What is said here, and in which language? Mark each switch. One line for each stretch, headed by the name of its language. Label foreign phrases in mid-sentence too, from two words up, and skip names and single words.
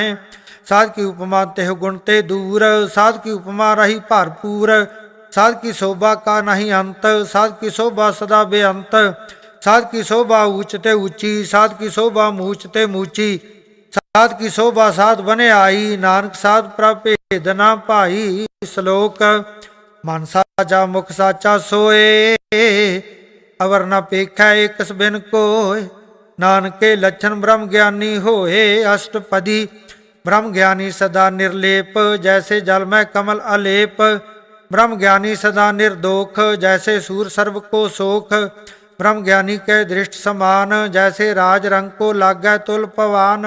Hindi: साध की उपमा तेह गुण ते दूर, साध की उपमा रही भरपूर। साध की शोभा का नहीं अंत, साध की शोभा सदा बेअंत। साध की शोभा ऊंच ते ऊंची, साध की शोभा मूछ ते मूची। साध की शोभा साध बने आई, नानक साध प्रभ भेद न पाई। श्लोक मन साचा मुख साचा सोए, अवर न पेखै एकस बिन कोय। नानक के लक्षण ब्रह्म ज्ञानी होए। अष्टपदी ब्रह्म ज्ञानी सदा निर्लेप, जैसे जल में कमल अलेप। ब्रह्म ज्ञानी सदा निर्दोख, जैसे सूर सर्व को सोख। ब्रह्म ज्ञानी के दृष्ट समान, जैसे राज रंग को लागै तुल पवान।